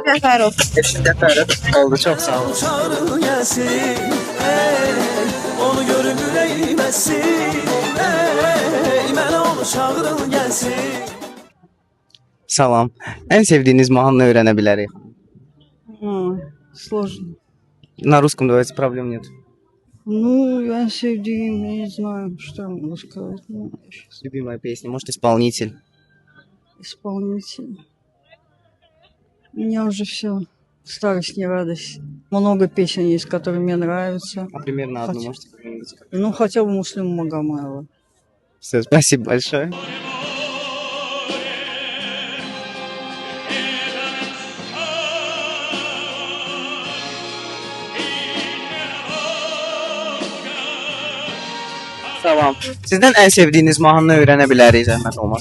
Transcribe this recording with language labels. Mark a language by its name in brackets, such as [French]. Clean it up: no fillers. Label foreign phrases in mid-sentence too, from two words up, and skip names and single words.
[Azerbaijani] Nəfərov. Nəfərov. Oldu, çox sağ olun. Çağırın gəlsin, onu görüm ürəyim əssin, mənə onu çağırın gəlsin. Salam. Ən sevdiyiniz mahnını öyrənə bilərik. [Russian] Сложно. На русском давайте, проблем нет. Ну, я sevdiğim, не знаю, что я могу сказать. Ну, сейчас. Любимая песня, может, исполнитель. Исполнитель. У меня уже все. Старость не радость. Много песен есть, которые мне нравятся. А примерно одну, Хотя- можете какую-нибудь? Ну, хотя бы Муслима Магомаева. Все, спасибо большое. [Azerbaijani] Tamam. Sizdən ən sevdiyiniz mahnını öyrənə bilərik, zəhmət olmaz.